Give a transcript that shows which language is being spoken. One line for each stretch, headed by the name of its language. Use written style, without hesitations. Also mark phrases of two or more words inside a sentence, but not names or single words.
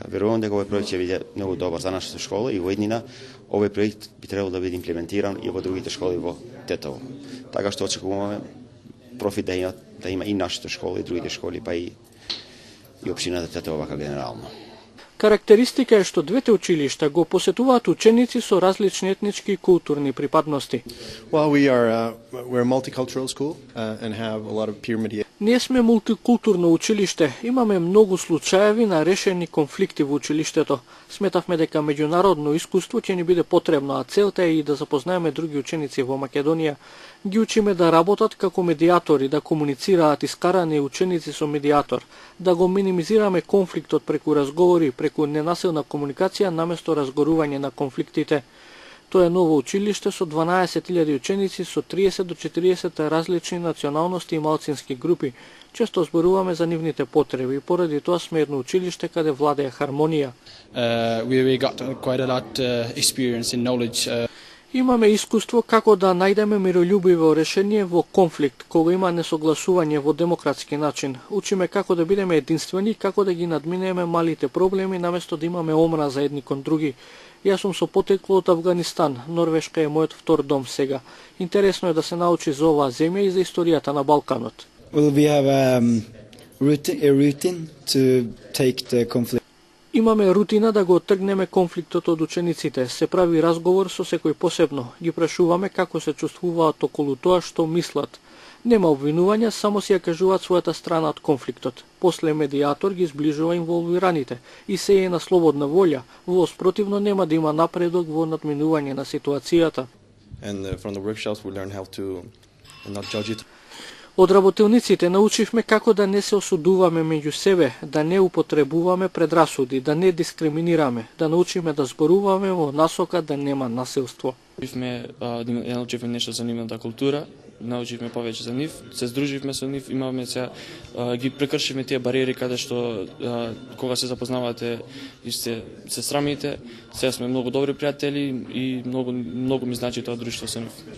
Macedonian: Верувам дека овој проект ќе биде многу добар за нашата школа и во иднина овој проект би требало да биде имплементиран и во другите школи во Тетово. Така што очекуваме профит да има и нашата школа и другите школи, па и општината Тетово вака генерално. Карактеристика е што двете училишта го посетуваат ученици со различни етнички и културни припадности.
English: Well, we're a multicultural school and have a lot of peer mediation.
Macedonian: Ние сме мултикултурно училиште, имаме многу случаеви на решени конфликти во училиштето. Сметавме дека меѓународно искуство ќе ни биде потребно, а целта е и да запознаеме други ученици во Македонија. Ги учиме да работат како медиатори, да комуницираат искарани ученици со медиатор, да го минимизираме конфликтот преку разговори, преку ненасилна комуникација наместо разгорување на конфликтите. Тоа е ново училиште со 12.000 ученици со 30 до 40 различни националности и малцински групи. Често зборуваме за нивните потреби и поради тоа сме едно училиште каде владее хармонија.
English: We got quite a lot experience and knowledge.
Macedonian: Имаме искуство како да најдеме мирољубиво решение во конфликт, кога има несогласување во демократски начин. Учиме како да бидеме единствени, како да ги надминеме малите проблеми, наместо да имаме омраза едни кон други. Јас сум со потекло од Афганистан, Норвешка е мојот втор дом сега. Интересно е да се научи за оваа земја и за историјата на Балканот.
English: Well, we have a routine to take the conflict.
Macedonian: Имаме рутина да го оттргнеме конфликтот од учениците. Се прави разговор со секој посебно. Ги прашуваме како се чувствуваат околу тоа што мислат. Нема обвинувања, само си ја кажуваат својата страна од конфликтот. После медиатор ги зближува инволвираните и се е на слободна волја. Во спротивно нема да има напредок во надминување на ситуацијата.
English: And from the workshops we learn how to not judge it.
Macedonian: Од работилниците научивме како да не се осудуваме меѓу себе, да не употребуваме предрасуди, да не дискриминираме, да научиме да зборуваме во насока да нема насилство. Научивме нешто за нивната култура, научивме повеќе за нив, се здруживме со нив, имаме ги прекршивме тие бариери каде што кога се запознавате и се срамите, сега сме многу добри пријатели и многу ми значи тоа друштво со нив.